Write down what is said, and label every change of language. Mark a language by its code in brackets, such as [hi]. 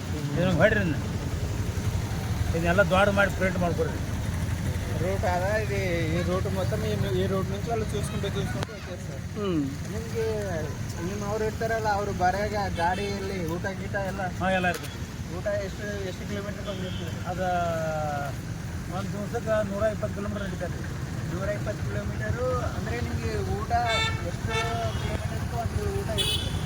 [kn] ಇದನ್ನು ಹೊಡ್ರಿ, ಇದನ್ನೆಲ್ಲ ದೊಡ್ಡ ಮಾಡಿ ಪ್ರಿಂಟ್ ಮಾಡ್ಕೊಡ್ರಿ. [te] రూట్ అదా ఇది. ఈ రూట్ మొత్తం ఈ రూట్ నుంచి వాళ్ళు చూసుకుంటూ వచ్చేస్తారు. [kn] ನಿಮಗೆ ನಿಮ್ಮ ಅವ್ರು ಇರ್ತಾರಲ್ಲ, ಅವರು ಬರಾಗ ಗಾಡಿಯಲ್ಲಿ ಊಟ ಗೀಟ ಎಲ್ಲ ಎಲ್ಲ ಇರ್ತದೆ. ಊಟ ಎಷ್ಟು ಕಿಲೋಮೀಟರ್ ಬಂದಿರ್ತದೆ? ಅದು ಒಂದು ದಿವಸಕ್ಕೆ 120 ಕಿಲೋಮೀಟರ್ ನಡೀತದೆ. 120 ಕಿಲೋಮೀಟರು ಅಂದರೆ ನಿಮಗೆ ಊಟ ಎಷ್ಟು ಕಿಲೋಮೀಟರ್ಗೂ ಒಂದು ಊಟ ಇರ್ತದೆ.